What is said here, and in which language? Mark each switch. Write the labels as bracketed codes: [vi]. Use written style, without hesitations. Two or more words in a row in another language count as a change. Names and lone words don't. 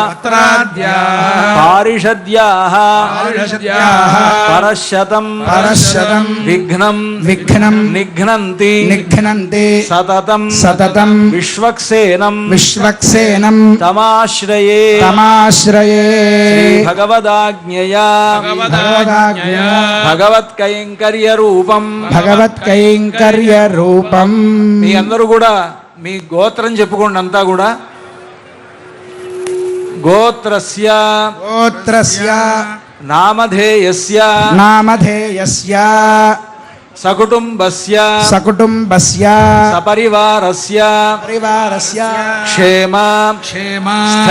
[sa] पारिषद्याः परशतं विघ्नं निघ्नन्ति सततं विश्वक्सेनं तमाश्रये भगवदाज्ञया भगवत्कैंकर्यरूपं [te] మీ అందరూ కూడా మీ గోత్రం చెప్పుకోండి అంతా కూడా [sa] గోత్రస్య నామధేయస్య సకుటుంబస్య సపరివారస్య క్షేమ